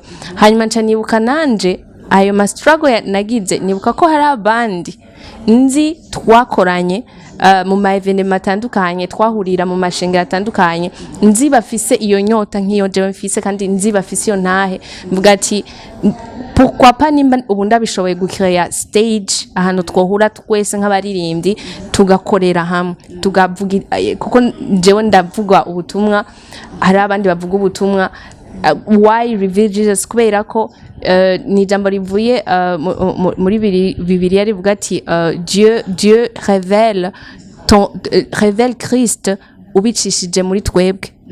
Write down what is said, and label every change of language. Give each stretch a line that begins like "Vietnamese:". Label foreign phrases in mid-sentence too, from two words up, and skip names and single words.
Rundi: Hanyuma nca nibuka nanje ayo ma struggle nagize, nibuka ko hari abandi nzi twakoranye mu ma evenement atandukanye, twahurira mu mashengero atandukanye, nzi bafise iyo nyota nk'iyo jewe mfise, kandi nzi bafise iyo ntahe. Mvuga ati
French: pourquoi pas
Rundi: nimba ubu ndabishoboye gukreya stage ahantu twohura twese nk'abaririmbyi tugakorera hamwe, tugavuga, kuko jewe ndavuga ubutumwa, hari abandi bavuga ubutumwa.
English: Why Reveal Jesus?
Rundi: Kubera ko ni ijambo rivuye muri Bibiliya rivuga ati
French: Dieu révèle Christ
Rundi: ubicishije muri twebwe.